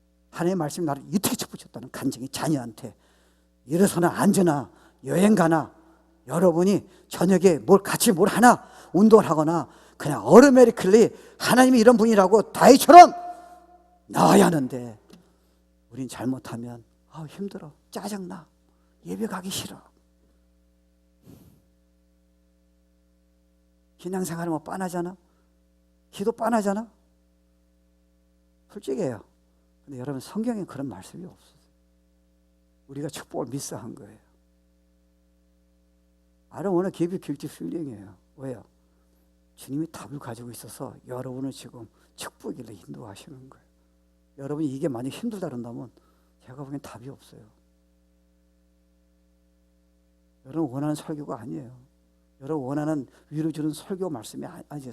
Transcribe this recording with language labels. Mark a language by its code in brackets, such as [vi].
[ko] 하나님의 말씀이 나를 이렇게 쳐붙였다는 간증이 자녀한테 일어서나 앉으나 여행 가나 여러분이 저녁에 같이 뭘 하나 운동을 하거나 그냥 automatically 하나님이 이런 분이라고 다윗처럼 나와야 하는데 우린 잘못하면 힘들어, 짜증나, 예배 가기 싫어, 신앙생활은 뭐 빤하잖아, 기도 빤하잖아. 솔직해요. 근데 여러분 성경에 그런 말씀이 없어요. 우리가 축복을 미스한 거예요. [en] I don't want to give you guilty feeling이에요. [ko] 왜요? 주님이 답을 가지고 있어서 여러분을 지금 축복으로 인도하시는 거예요. 여러분이 이게 만약 힘들다 그런다면 제가 보기엔 답이 없어요. 여러분 원하는 설교가 아니에요. 여러분 원하는 위로 주는 설교 말씀이 아니에요.